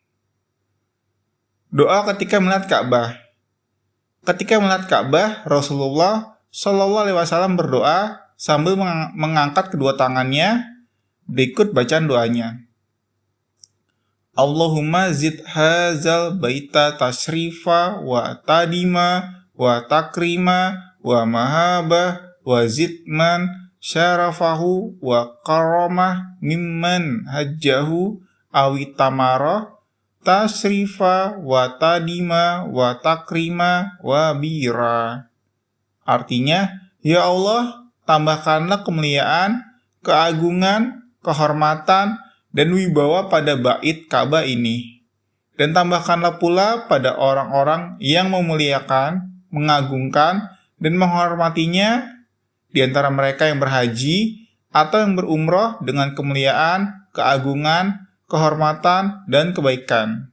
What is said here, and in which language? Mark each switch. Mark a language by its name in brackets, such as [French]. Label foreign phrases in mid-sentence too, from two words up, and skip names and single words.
[Indonesian] Doa ketika melihat Ka'bah. Ketika melihat Ka'bah, Rasulullah [Arabic] صَلَّى اللهُ عَلَيْهِ وَسَلَّمَ [Indonesian] berdoa sambil mengangkat kedua tangannya. Berikut bacaan doanya. [Arabic] اللَّهُمَّ زِدْ هَذَا الْبَيْتَ تَشْرِيفًا وَتَعْظِيمًا وَتَكْرِيمًا وَمَهَابَةً وَزِدْ مَنْ شَرَّفَهُ وَكَرَّمَهُ مِمَّنْ حَجَّهُ أَوِ اعْتَمَرَهُ تَشْرِيفًا وَتَعْظِيمًا وَتَكْرِيمًا وَبِرًّا. [Indonesian] Artinya, ya Allah, tambahkanlah kemuliaan, keagungan, kehormatan, dan wibawa pada bait Ka'bah ini. Dan tambahkanlah pula pada orang-orang yang memuliakan, mengagungkan, dan menghormatinya di antara mereka yang berhaji atau yang berumrah dengan kemuliaan, keagungan, kehormatan, dan kebaikan.